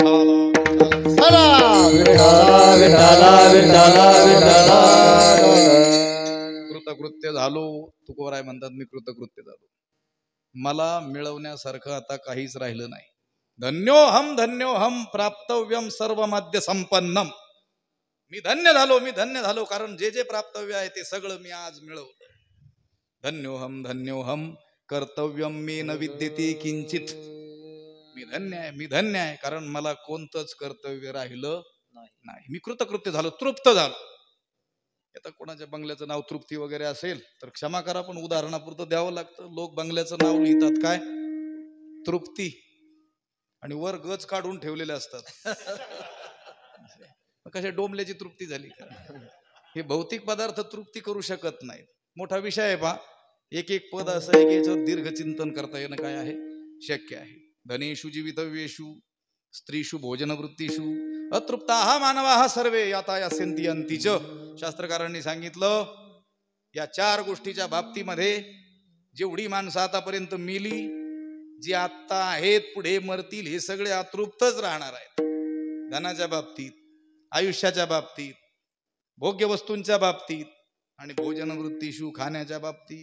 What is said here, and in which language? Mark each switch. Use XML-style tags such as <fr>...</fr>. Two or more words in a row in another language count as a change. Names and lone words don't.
<mr>कृतकृत्य झालो. तुकोबाराय म्हणतात मी कृतकृत्य झालो. मला मिळवण्यासारखं आता काहीच राहिलं नाही.</mr> <sa>धन्योहम प्राप्तव्यम सर्व माध्य संपन्नम.</sa> <mr>मी धन्य झालो कारण जे जे प्राप्तव्य आहे ते सगळं मी आज मिळवलं.</mr> <sa>धन्योहम कर्तव्यम मे न विद्यते किंचित.</sa> <mr>मी धन्य आहे कारण मला कोणतंच कर्तव्य राहिलं नाही. मी कृतकृत्य झालो, तृप्त झालो. आता कोणाच्या बंगल्याचं नाव तृप्ती वगैरे असेल तर क्षमा करा, पण उदाहरणापुरतं द्यावं लागतं. लोक बंगल्याचं नाव लिहितात काय? तृप्ती, आणि वर गज काढून ठेवलेले असतात. कशा डोंबल्याची तृप्ती झाली का? हे भौतिक पदार्थ तृप्ती करू शकत नाहीत. मोठा विषय आहे पहा. एक एक पद असं आहे की याच्यावर दीर्घ चिंतन करता येणं काय आहे? शक्य आहे.</mr> <sa>धनेषु जीवितव्येषु स्त्रीषु भोजनवृत्तीषु अतृप्ताः मानवाः सर्वे याता यास्यन्ति अंतीच.</sa> <mr>शास्त्रकारांनी सांगितलं या चार गोष्टीच्या बाबतीमध्ये जेवढी माणसं आतापर्यंत मेली, जी आत्ता आहेत पुढे मरतील, हे सगळे अतृप्तच राहणार आहेत. धनाच्या बाबतीत, आयुष्याच्या बाबतीत, भोग्य वस्तूंच्या बाबतीत आणि</mr> <sa>भोजनवृत्तीषु</sa> <mr>खाण्याच्या बाबतीत.</mr>